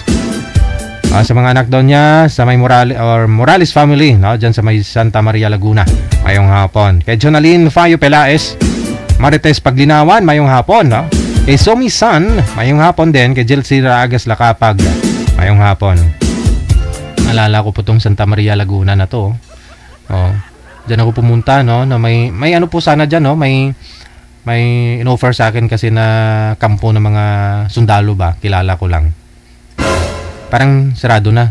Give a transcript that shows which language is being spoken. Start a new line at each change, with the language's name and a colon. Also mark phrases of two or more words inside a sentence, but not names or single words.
Filipino: Sa mga anak daw niya sa may Morales family, no? Diyan sa may Santa Maria Laguna,
Hiligaynon: mayong hapon.
Filipino: Kay Jonaline Fayo Pelaes, Marites Paglinawan,
Hiligaynon: mayong hapon,
Filipino: no? Kay Somi San,
Hiligaynon: mayong hapon
Filipino: din. Kay Jelsi Ragas Lakapag,
Hiligaynon: mayong hapon.
Filipino: Naalala ko po tong Santa Maria Laguna na to. Oh. Diyan ako pumunta, no? Na may ano po sana diyan, no? May in-offer sa akin kasi na kampo ng mga sundalo ba. Kilala ko lang. Parang sarado na.